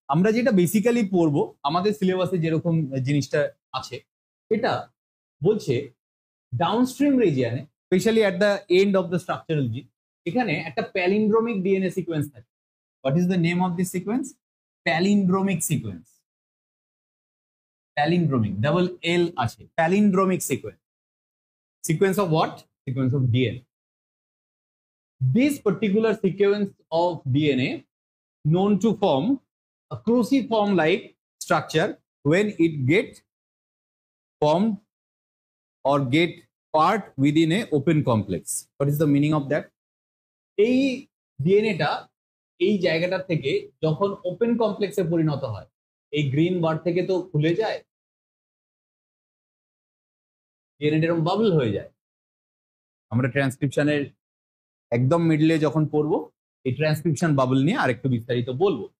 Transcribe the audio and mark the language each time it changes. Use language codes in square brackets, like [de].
[bn] আমরা যেটা বেসিক্যালি পড়বো, আমাদের সিলেবাসে যেরকম জিনিসটা আছে, এটা বলছে downstream রিজিয়নে, [en] specially at the end of the structural gene, [bn] এখানে একটা প্যালিন্ড্রোমিক ডিএনএ সিকোয়েন্স থাকে। [en] What is the name of this sequence? Palindromic sequence. Palindromic, double L আছে, palindromic sequence. Sequence of what? Sequence of DNA. This particular sequence of DNA known to form a cruciform-like structure when it gets formed or get part within a open complex. What is the meaning of that? [bn] এই ডিএনএটা এই জায়গাটা থেকে যখন open কমপ্লেক্সে পরিণত হয়, এই green বার থেকে তো খুলে যায়, ডিএনএ এরকম বাবল হয়ে যায়। আমরা ট্রান্সক্রিপশনের একদম মিডলে যখন পড়বো এই ট্রান্সক্রিপশন বাবল নিয়ে আরেকটু বিস্তারিত বলবো।